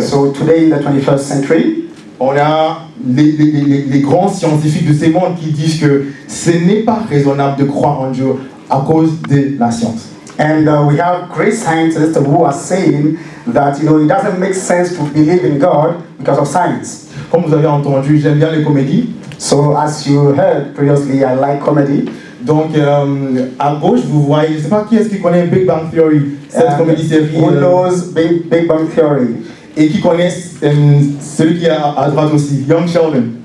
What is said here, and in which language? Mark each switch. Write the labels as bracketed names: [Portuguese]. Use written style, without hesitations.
[English] So today in the 21st century, [French] on a les grands scientifiques de ces mondes qui disent que ce n'est pas raisonnable de croire en Dieu à cause de la science. [English] and we have great scientists who are saying that it doesn't make sense to believe in God because of science. [French] Comme vous avez entendu, j'aime bien les comédies. [English] So as you heard previously, I like comedy. [French] Donc, à gauche, vous voyez, je ne sais pas qui est-ce qui connaît Big Bang Theory, cette comédie-série. [English] Who knows Big Bang Theory? [French] Et qui connaît celui qui est à droite aussi, Young Sheldon.